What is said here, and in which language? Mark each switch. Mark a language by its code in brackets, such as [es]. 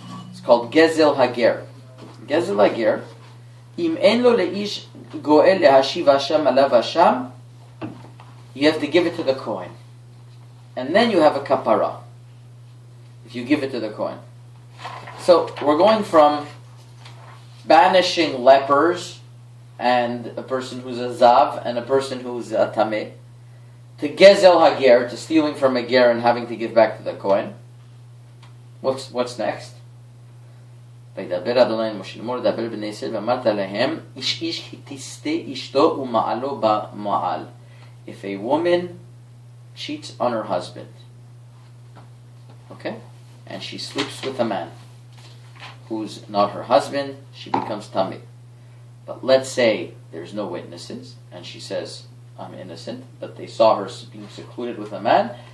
[en] It's called gezel hager. Gezel hager. [he] Im en lo leish goel lehashiv hasham alav hasham, [en] you have to give it to the Kohen, and then you have a kapara if you give it to the Kohen. So we're going from banishing lepers and a person who's a zav and a person who's a tameh to gezel hager, to stealing from a ger and having to give back to the Kohen. What's next? [he] וידבר אדוני אל משה לאמור דבר בני ישראל ואמרת להם איש איש תסטה אשתו ומעלו במעל. [en] If a woman cheats on her husband, okay, and she sleeps with a man who's not her husband, she becomes tameh. But let's say there's no witnesses and she says, I'm innocent, but they saw her being secluded with a man.